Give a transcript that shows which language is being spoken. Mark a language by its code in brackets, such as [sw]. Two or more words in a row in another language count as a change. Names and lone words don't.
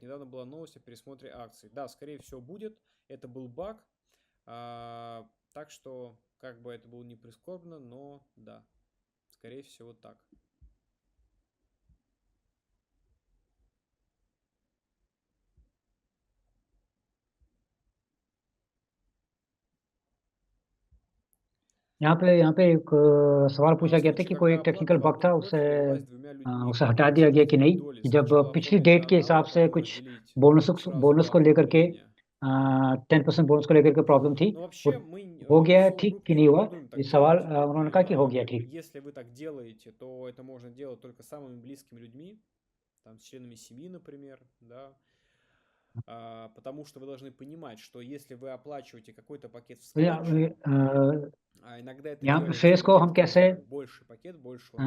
[ru] Недавно была новость о пересмотре акций. Да, скорее всего будет. Это был баг. Так что, как бы это было не прискорбно, но да, скорее всего так. [hi] यहाँ पे एक सवाल पूछा [ru] В [hi] गया था [ru] случае, [hi] कि कोई [ru] когда [hi] टेक्निकल [ru] оплата в [hi] बग था, [ru] одном блоке велась двумя людьми, [hi] उसे [ru] как [hi] हटा दिया गया [ru] распределить [hi] कि [ru] свои [hi] नहीं, [ru] доли? [hi] कि जब [ru] Сначала [hi] पिछली [ru] оформить на [hi] डेट के [ru] одного, [hi] हिसाब [ru] а [hi] से [ru] потом [hi] कुछ [ru] разделить [hi] बोनस [ru] сразу [hi] को [ru] два [hi] लेकर के [ru] оформления. [hi] 10% बोनस को लेकर के प्रॉब्लम थी, [ru] Но [hi] वो [ru] вообще мы [hi] हो [ru] в [hi] गया है [ru] Soul [hi] ठीक [ru] Group [hi] कि [ru] не [hi] नहीं हुआ? [ru] рекомендуем [hi] ये [ru] так [hi] सवाल [ru] делать. [hi] उन्होंने कहा कि हो गया ठीक। [ru] Если вы так делаете, то это можно делать только с самыми близкими людьми, там, с членами семьи, например, да. Потому что вы должны понимать, что если вы оплачиваете какой-то пакет в [hi] तो [ru] складчину, [hi] या- [ru] а иногда это [hi] यहाँ [ru] делается [hi] शेयर्स को [ru] пакет, [hi] हम [ru] который [hi] कैसे, [ru] там больше пакет, больше он